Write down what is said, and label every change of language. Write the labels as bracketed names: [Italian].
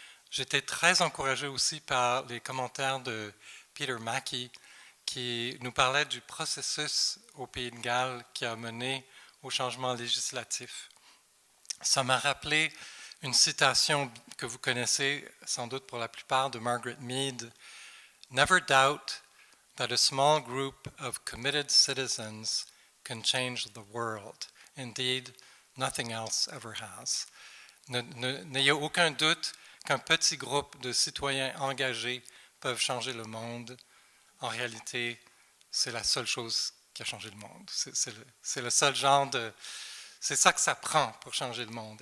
[French] J'étais très encouragé aussi par les commentaires de Peter Mackey qui nous parlait du processus au Pays de Galles qui a mené au changement législatif. Ça m'a rappelé une citation que vous connaissez sans doute pour la plupart de Margaret Mead. [English] Never doubt that a small group of committed citizens can change the world. Indeed, nothing else ever has. [French] N'ayez aucun doute qu'un petit groupe de citoyens engagés peuvent changer le monde. En réalité, c'est la seule chose qui a changé le monde. C'est le seul genre de... C'est ça que ça prend pour changer le monde.